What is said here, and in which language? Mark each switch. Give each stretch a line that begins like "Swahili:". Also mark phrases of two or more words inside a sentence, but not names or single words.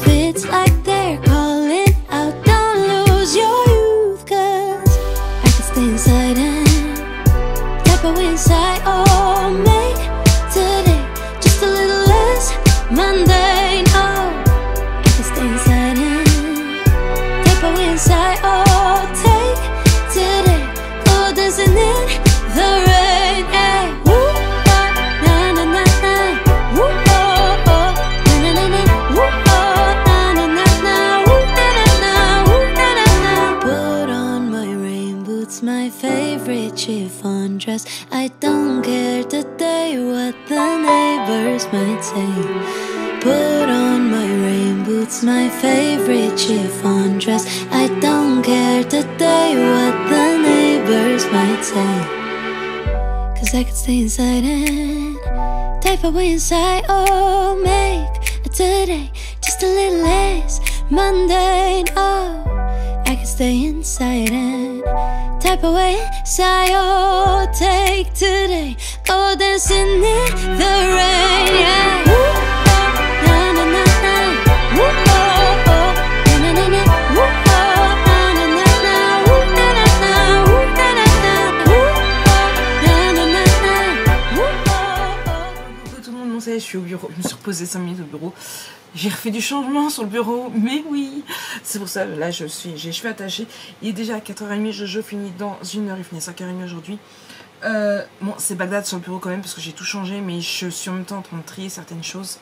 English: It's like they're calling out, don't lose your youth, 'cause I can stay inside and type away inside. Oh, make today just a little less mundane. Oh, I can stay inside and type away inside. Oh, take today, go dancing in the rain. Hey, woo, oh, na na na na, woo, oh, oh, na na na, woo, oh, na na na na, woo, na na na, woo, na na na. Put on my rain boots, my favorite chiffon dress. I don't care today what the neighbors might say. Put on my rain boots, my favorite chiffon dress. I don't care today what the neighbors might say. 'Cause I could stay inside and type away inside. Oh, make today just a little less mundane. Oh, I could stay inside and type away inside. Oh, take today, go dancing in the rain. Yeah. Woo, oh, na na na na. Woo, oh, oh, na na na. Woo, oh, na na na na. Woo, na na na. Woo, na na na. Woo, oh, na na na na. Woo, oh, oh.
French: Coucou tout le monde, bon ça y est, je suis au bureau, je me suis reposée 5 minutes au bureau. J'ai refait du changement sur le bureau, mais oui. C'est pour ça, là, j'ai les cheveux attachés. Il est déjà 4h30, je finis dans 1h, il finit 5h30 aujourd'hui. Bon, c'est Bagdad sur le bureau quand même, parce que j'ai tout changé, mais je suis en même temps en train de trier certaines choses.